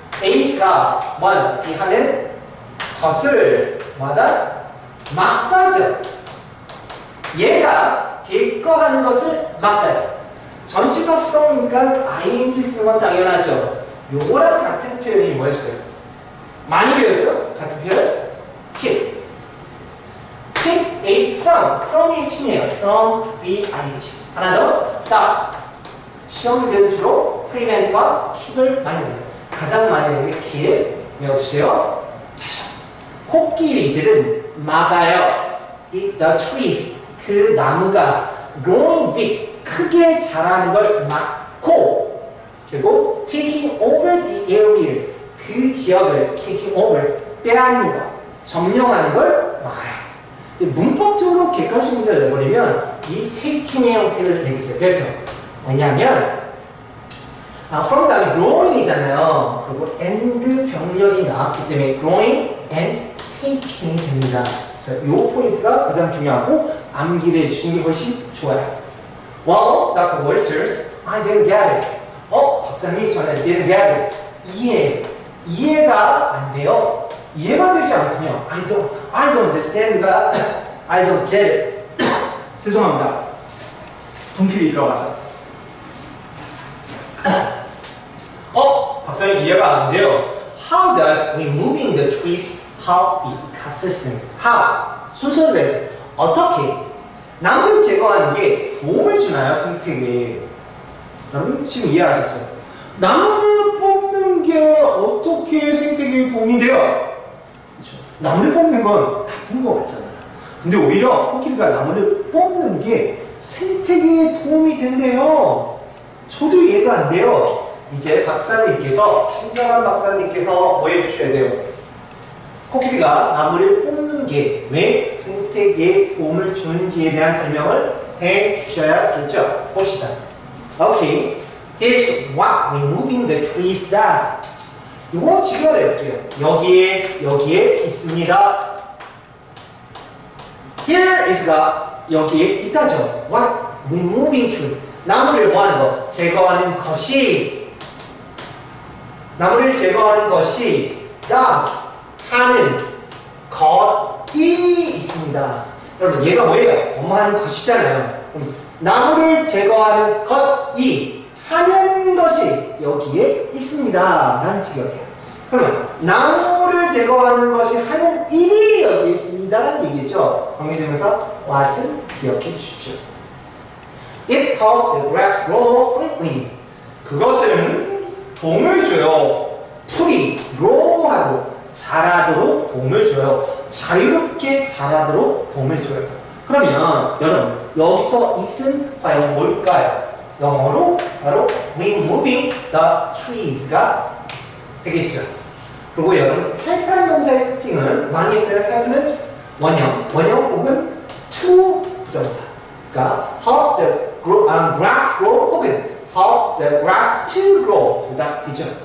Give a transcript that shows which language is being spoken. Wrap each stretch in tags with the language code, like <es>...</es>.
<ko>A가 뭘 하는 것을 마다 막다죠. 얘가 대거하는 것을 막다요. 전치사 from이니까 ing 쓰는 건 당연하죠. 요거랑 같은 표현이 뭐였어요? 많이 배웠죠? 같은 표현?</ko> <en>keep A from</en> <ko>이 핵심이에요.</ko> <en>from B, ING.</en> <ko>하나 더</ko> <en>stop.</en> <ko>시험 문제는 주로 prevent과 keep을 많이 냅니다. 가장 많이 내는 게 keep. 외워주세요. 다시 코끼리들은 막아요. the trees, 그 나무가</ko> <en>growing big,</en> <ko>크게 자라는 걸 막고, 그리고</ko> <en>taking over the area,</en> <ko>그 지역을 taking over, 빼앗는 거, 점령하는 걸 막아요. 문법적으로 객관식 문제를 내버리면 이 taking의 형태를 내겠어요. 별표. 왜냐하면 from 다음에 growing이잖아요. 그리고 and 병렬이 나왔기 때문에 growing and taking이 됩니다. 그래서 이 포인트가 가장 중요하고 암기를 해주시는 게 훨씬 좋아요.</ko> <en>Well, Dr. Walters, I didn't get it.</en> <ko>박사님이 저는</ko> <en>didn't get it.</en> <ko>이해가 안 돼요. 이해가 되지 않군요.</ko> <en>I don't understand가 I don't get it.</en> <ko>죄송합니다. 분필이 들어가서. 박사님 이해가 안 돼요.</ko> <en>How does removing the trees help the ecosystem? How?</en> <ko>순서대로 해서 어떻게 나무를 제거하는 게 도움을 주나요? 생태계에. 여러분 지금 이해하셨죠? 나무를 뽑는 게 어떻게 생태계에 도움이 돼요? 그렇죠. 나무를 뽑는 건 나쁜 거 같잖아요. 근데 오히려 코끼리가 나무를 뽑는 게 생태계에 도움이 된대요. 저도 이해가 안 돼요. 이제 박사님께서, 친절한 박사님께서 뭐 해주셔야 돼요? 코끼리가 나무를 뽑는 게 왜 생태계에 도움을 주는지에 대한 설명을 해 주셔야겠죠. 봅시다. 오케이.</ko> <en>Here's what removing the trees does.</en> <ko>이거 직결해볼게요. 여기에 있습니다. Here is가 여기에 있다죠. What?</ko> <en>Removing tree.</en> <ko>나무를 뭐하는 거? 제거하는 것이. 나무를 제거하는 것이 does. 하는 것이 있습니다. 여러분 얘가 뭐예요? 하는 것이잖아요. 나무를 제거하는 것이 하는 것이 여기에 있습니다. 라는 직역이에요. 그러면 나무를 제거하는 것이 하는 일이 여기에 있습니다. 라는 얘기죠. 관계되면서 what은 기억해 주십시오.</ko> <en>It helps the grass grow freely.</en> <ko>그것은 도움을 줘요. 풀이 grow하고 자라도록 도움을 줘요. 자유롭게 자라도록 도움을 줘요. 그러면 여러분 여기서 it은 과연 뭘까요? 영어로 바로</ko> <en>removing the trees</en> <ko>가 되겠죠. 그리고 여러분 help라는 동사의 특징은 많이 했어요. help는 원형 혹은 to 부정사. 그러니까</ko> <en>helps the grass grow 혹은 helps the grass to grow</en> <ko>둘 다 되죠.</ko>